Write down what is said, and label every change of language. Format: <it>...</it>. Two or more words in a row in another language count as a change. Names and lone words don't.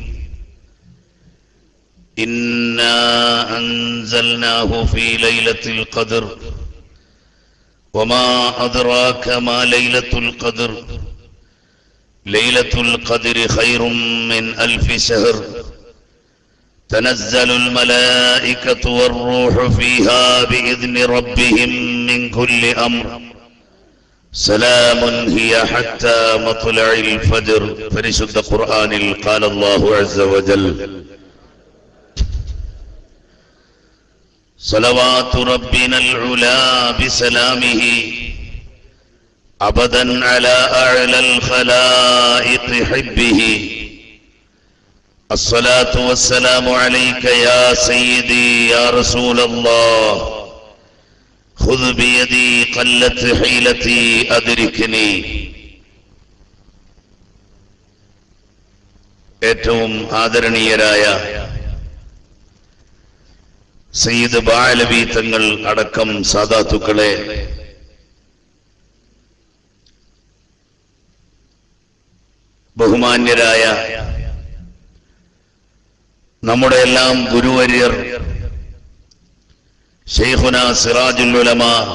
<ar>إنا أنزلناه في ليلة القدر وما أدراك ما ليلة القدر ليلة القدر خير من 1000 شهر تنزل الملائكة والروح فيها بإذن ربهم من كل أمر سلام هي حتى مطلع الفجر.</ar> <ml>പരിശുദ്ധ ഖുർആനിൽ</ml> <ar>قال الله عز وجل صلوات ربنا العلا بسلامه أبدا على أعلى الخلائق حبه. الصلاة والسلام عليك يا سيدي يا رسول الله خذ بيدي قلت حيلتي أدركني.</ar> <ml>ഏറ്റവും ആദരണീയരായ സയ്യിദ് ബാലവി തങ്ങൾ അടക്കം സാദാത്തുക്കളെ, ബഹുമാന്യരായ നമ്മുടെ എല്ലാം ഗുരുവര്യർ ശൈഖുന സിറാജുൽ ഉലമ</ml>